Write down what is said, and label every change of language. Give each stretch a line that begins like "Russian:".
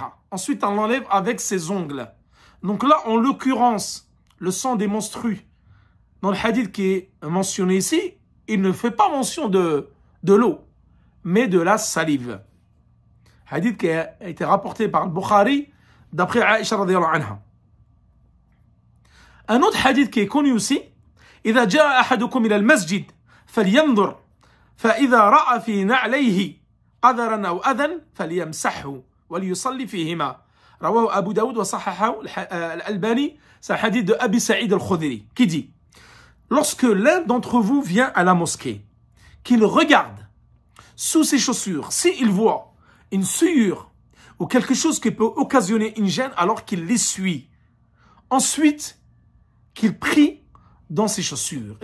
French: Ensuite, on l'enlève avec ses ongles. Donc là, en l'occurrence, le sang des menstrues, dans le hadith qui est mentionné ici, il ne fait pas mention de l'eau, mais de la salive. Hadith qui a été rapporté par le Bukhari, d'après Aïcha radhiyallahu anha. Un autre hadith qui est connu aussi,
Arabic: إذا جاء أحدكم إلى المسجد فلينظر فإذا رأى في نعليه قذرا أو أذى فليمسحه وليصلي فيهما رواه أبو داود وصححه الألباني.
French: C'est un hadith de Abi Sa'id al-Khudri qui dit: lorsque l'un d'entre vous vient à la mosquée, qu'il regarde sous ses chaussures, s'il voit une souillure ou quelque chose qui peut occasionner une gêne, alors qu'il l'essuie. Ensuite, qu'il prie dans ses chaussures.